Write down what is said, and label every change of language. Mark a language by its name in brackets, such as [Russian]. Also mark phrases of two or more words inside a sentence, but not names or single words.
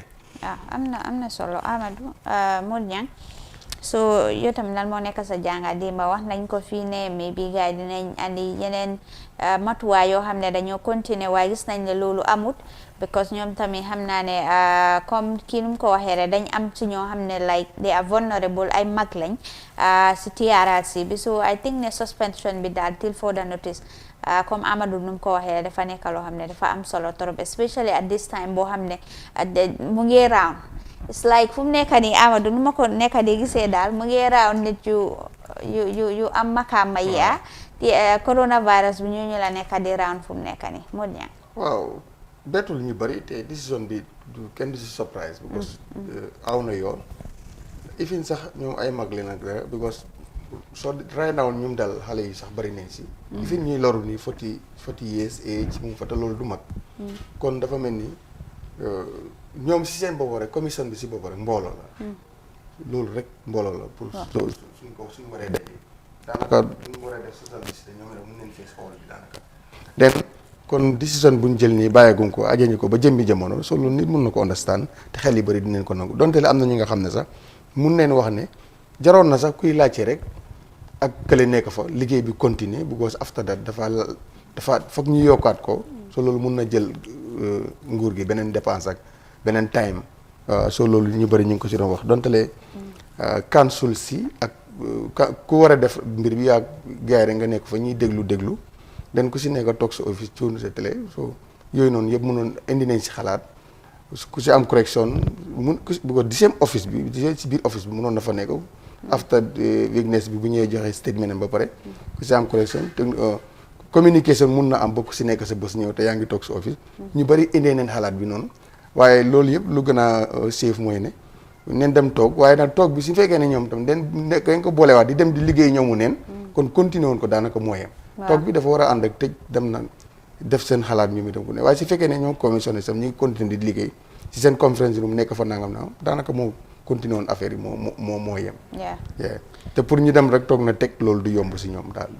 [Wolof] am na solo Amadou Modou Niang so yow tamit lan moo nekk sa jàngat démba wax nañ ko fii ne mais bi gars yi dinañ andi yeneen matuwaay yoo xam ne dañoo continuer waaye gis nañ ne loolu amut because ñoom tamit xam naa ne comme kii nu mu ko waxee rek dañ am ci ñoo xam ne [English] like they [Wolof] are vulnerable ay mag lañ si TRRC bi [English] so I think [Wolof] ne suspension bi daal [English] till further notice [Wolof] comme Amadou nu mu ko waxee dafa nekk loo xam ne dafa am solo trop [English] especially at this time [Wolof] boo xam ne mu ngi round [English] it's like [Wolof] fu mu nekk nii Amadou nu ma ko nekk di gisee daal mu ngi round nit yu am makaama yi coronavirus bi ñu la nekk di round fu mu nekk nii Modou Niang waaw bettul ñu bëri te décision bi kenn du si surprise because aw na yoon ifin sax ñoom ay mag leen ak dara because [English] so right now [Wolof] ñum dal xale yi sax bëri nañ si ifin ñuy loru nii [English] 40 years age [Wolof] mu fata loolu du mag kon dafa mel ni ñoom si seen bopp rek commission bi si bopp rek mbooloo la loolu rek mbooloo la pour suñ waree def daanaka suñ waree def [English] social distance [Wolof] ñoom rek mën nañ fees xool bi daanaka then kon décision bu ñu jël nii bàyyeeguñ ko ajañu ko ba jëmbi jamono so loolu nit mun na ko understand te xel yi bëri dinañ ko nangu donte le am na ñi nga xam ne sax mun neen wax ne jaroon na sax kuy laajte rek ak kële nekk fa liggéey bi continuer because [English] after that [Wolof] dafa foog ñu yokkaat ko so loolu mun na jël nguur gi beneen dépense ak beneen time so loolu ñu bëri ñu ngi ko ci doon wax donte le council si ak ku war a def mbir bi ak gars yi rek nga nekk fa ñuy déglu den ku si nekk toog sa office cuunu sa télé so yooyu noonu yëpp mënoon indi nañ si xalaat ku si am correction bu ko di same office bi si biir office bi mënoon na fa nekk [English] after weakness [Wolof] bi bu ñëwee joxe statement ba pare ku si am correction te communication mun na am ba ku si nekk sa bés ñëw te yaa ngi toog sa office ñu bëri indee nañ xalaat bi noonu waaye loolu yëpp lu gën a safe mooy ne neen dem toog waaye nag toog bi su fekkee ne ñoom tam dañ ko boolewaat di dem di liggéey ñoomu neen kon continuer woon ko daanaka mooyam toog bi dafa war a ànd ak tëj dem na def seen xalaat mi dem ko ne waaye su fekkee ne ñoom commissionné sam ñu ngi continuer di liggéey si seen conférence yi mu nekk fa nangam na daanaka moo continuer woon affaire yi moo yem te pour ñu dem rek toog na teg loolu du yomb si ñoom daal